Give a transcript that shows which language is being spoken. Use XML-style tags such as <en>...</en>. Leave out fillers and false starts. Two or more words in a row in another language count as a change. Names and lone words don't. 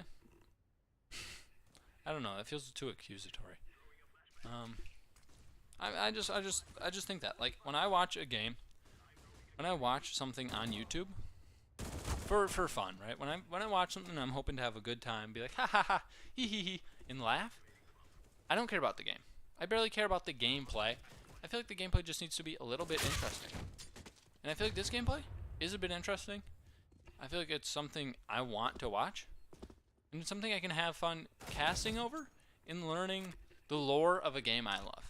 <en>I don't know. That feels too accusatory. I just think that when I watch a game, when I watch something on YouTube, for fun, right? When I watch something, I'm hoping to have a good time, be like ha ha ha, hee hee hee, and laugh. I don't care about the game. I barely care about the gameplay. I feel like the gameplay just needs to be a little bit interesting. And I feel like this gameplay is a bit interesting. I feel like it's something I want to watch. And it's something I can have fun casting over and learning the lore of a game I love.</en>